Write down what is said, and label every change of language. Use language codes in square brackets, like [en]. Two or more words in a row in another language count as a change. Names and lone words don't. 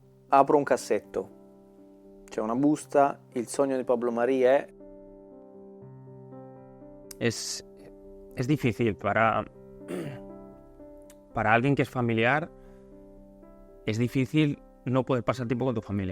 [it] apro un cassetto, c'è una busta, il sogno di Pablo Marí è... [es] Es difícil para alguien que es familiar, es difícil no poder pasar tiempo con tu familia.